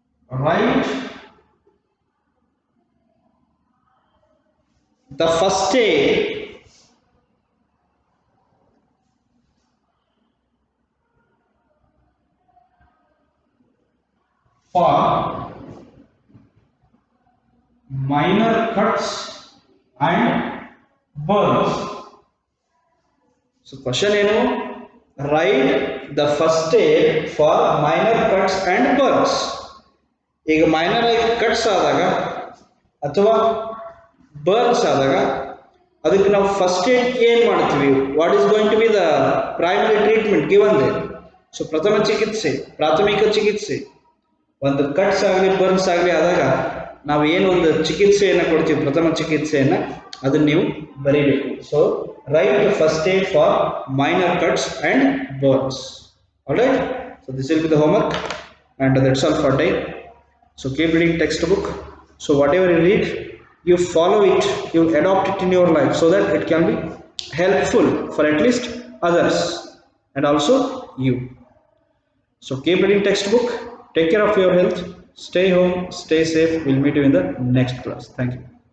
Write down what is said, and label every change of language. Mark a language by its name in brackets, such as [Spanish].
[English] Write the first aid for minor cuts and burns. So question ಏನು? Write the first aid for minor cuts and burns. [Kannada] ಈಗ minor ಆಗಿ cuts ಆದಾಗ ಅಥವಾ burns ಆದಾಗ ಅದಕ್ಕೆ ನಾವು ಫಸ್ಟ್ ಏಡ್ ಏನು ಮಾಡ್ತೀವಿ, [English] What is going to be the primary treatment given they. [Kannada] So ಪ್ರಥಮ ಚಿಕಿತ್ಸೆ, ಪ್ರಾಥಮಿಕ ಚಿಕಿತ್ಸೆ, ಒಂದು ಕಟ್ಸ್ ಆಗಲಿ ಬರ್ನ್ಸ್ ಆಗಲಿ ಆದಾಗ ನಾವು ಏನು ಒಂದು ಚಿಕಿತ್ಸೆಯನ್ನು ಕೊಡ್ತೀವಿ, ಪ್ರಥಮ ಚಿಕಿತ್ಸೆಯನ್ನು, ಅದನ್ನು ನೀವು ಬರೀಬೇಕು. [English] So write first aid for minor cuts and burns. Alright, so this will be the homework and that's all for today. So keep reading textbook. So whatever you read, you follow it, you adopt it in your life so that it can be helpful for at least others and also you. So keep reading textbook. Take care of your health. Stay home. Stay safe. We'll meet you in the next class. Thank you.